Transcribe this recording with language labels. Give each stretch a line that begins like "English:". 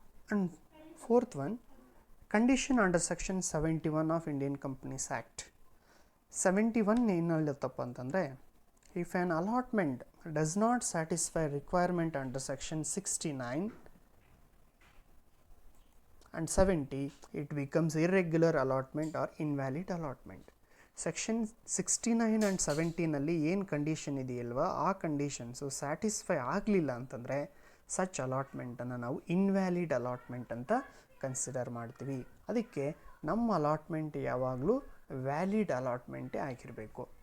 English: And fourth one, condition under section 71 of Indian companies act. 71
Kannada: ಏನು ಹೇಳುತ್ತಪ್ಪ ಅಂತಂದರೆ,
English: If an allotment does not satisfy requirement under section 69 and 70, it becomes irregular allotment or invalid allotment.
Kannada: Section 69 and 70ನಲ್ಲಿ ಏನು condition ಇದೆಯಲ್ವ ಆ conditions satisfy ಆಗಲಿಲ್ಲ ಅಂತಂದರೆ such ಅಲಾಟ್ಮೆಂಟನ್ನು ನಾವು invalid allotment ಅಂತ consider ಮಾಡ್ತೀವಿ. ಅದಕ್ಕೆ ನಮ್ಮ ಅಲಾಟ್ಮೆಂಟ್ ಯಾವಾಗಲೂ ವ್ಯಾಲಿಡ್ ಅಲಾಟ್ಮೆಂಟೇ ಆಗಿರಬೇಕು.